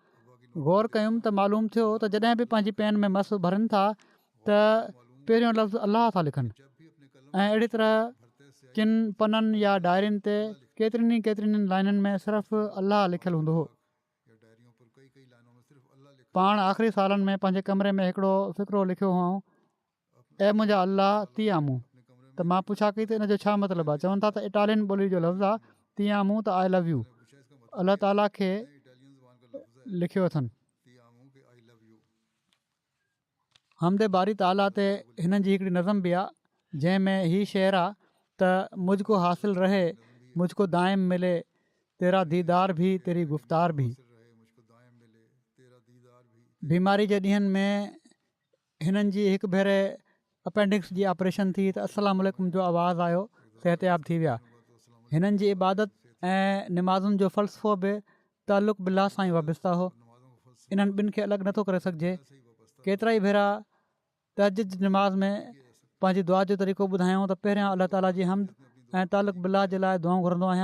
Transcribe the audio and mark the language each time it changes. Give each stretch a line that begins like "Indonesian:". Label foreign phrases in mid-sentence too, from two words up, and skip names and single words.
Sindhi: गौर कयुमि त मालूम थियो त जॾहिं बि पंहिंजी पेन में मस भरनि था त पहिरियों लफ़्ज़ अलाह था लिखनि ऐं अहिड़ी तरह किन पननि या डायरियुनि ते केतिरनि लाइनुनि में सिर्फ़ु अलाह लिखियलु हूंदो हो। पाण आख़िरी सालनि में पंहिंजे कमरे में हिकिड़ो फ़िक्रो लिखियो हुओ, ऐं मुंहिंजा अलाह
Italian: ti amo.
Sindhi: त मां पुछा कई त इन जो छा मतिलबु आहे? चवनि था त इटालियन ॿोली जो लफ़्ज़ु आहे
Italian: ti amo,
Sindhi: त
English: I love you
Sindhi: अलाह ताला खे लिखियो अथनि। हमदे बारी ताला ते हिननि जी हिकिड़ी नज़म बि आहे जंहिंमें हीउ शेर आहे त
Urdu: مجھکو حاصل رہے مجھکو دائم ملے تیرا دیدار بھی تیری گفتار بھی.
Sindhi: बीमारी जे ॾींहंनि में हिननि जी हिकु भेरे अपेंडिक्स जी ऑपरेशन थी त
Arabic: السلام عليكم
Sindhi: जो आवाज़ु आयो, सिहतयाब थी विया। हिननि जी इबादत ऐं निमाज़ुनि जो फ़लसफ़ो बि तालुक़ बिल्लाह सां ई वाबस्ता हो। इन्हनि ॿिनि खे अलॻि नथो करे सघिजे। केतिरा ई भेरा तहज्जुद जी निमाज़ में पंहिंजी दुआ जो तरीक़ो ॿुधायूं त पहिरियां अलाह ताला जी हमद ऐं तालुक़ बिल्लाह जे लाइ दुआऊं घुरंदो आहियां।